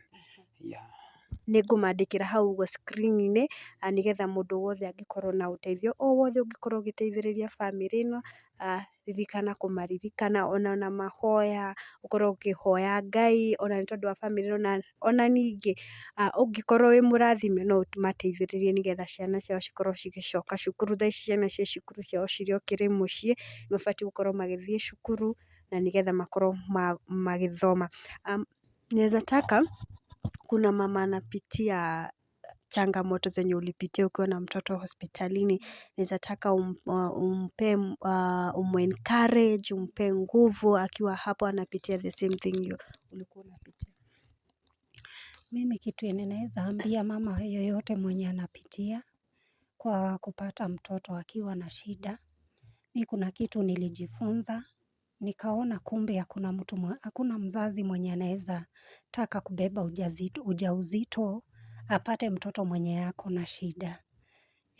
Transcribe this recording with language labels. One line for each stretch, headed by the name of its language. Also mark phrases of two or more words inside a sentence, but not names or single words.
Kikuyu: Nĩ ngũmandĩkĩra hau ũguo screen-inĩ, nĩgetha mũndũ wothe angĩkorwo na ũteithio o wothe ũngĩkorwo ũgĩteithĩrĩria bamĩrĩ ĩno, ririkana kũmaririkana ona mahoya, ũkorwo ũkĩhoya Ngai ona nĩ tondũ wa bamĩrĩ ĩno, ona ningĩ ũngĩkorwo wĩ mũrathime no ũmateithĩrĩrie nĩgetha ciana ciao cikorwo cigĩcoka cukuru. Thaa ici ciana cia cukuru ciao cirĩ o kĩrĩ mũciĩ, nĩ mabatiĩ gũkorwo magĩthiĩ cukuru na nĩgetha makorwo magĩthoma.
Swahili: Naweza taka kuna mama anapitia changamoto zenye ulipitia ukiwa na mtoto hospitalini, naweza taka umu-encourage, umpe nguvu akiwa hapo anapitia
English: the same thing
Swahili: ulikuwa unapitia. Mimi kitu yenye naweza ambia mama yoyote mwenye anapitia kwa kupata mtoto akiwa na shida, mimi kuna kitu nilijifunza, nikaona kumbe hakuna mzazi mwenye anaweza taka kubeba ujauzito apate mtoto mwenye ako na shida.